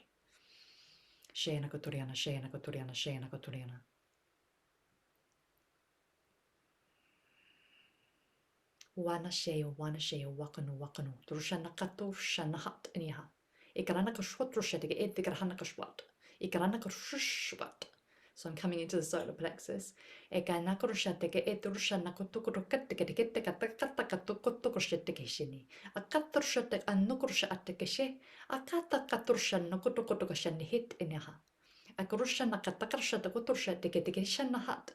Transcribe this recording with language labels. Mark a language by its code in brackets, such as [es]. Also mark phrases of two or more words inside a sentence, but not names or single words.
[en] Shena Koturiana, Shena Koturiana, Shena Koturiana. Wana sheo, wakanu. Drushana kato, shana hat, anyha. Ikarana kashwat, rushetig, edikarana kashwat. Ikarana kashwat. So I'm coming into the solar plexus. Ekana korushateke, edrushana kotukurukatekatakatakatukutukushini. Akaturushatek, anukurushatekeshe. Akatakaturshana kotukutukushani hit, anyha. Akrushanna katakarsha kutursha tiketikshanna hat.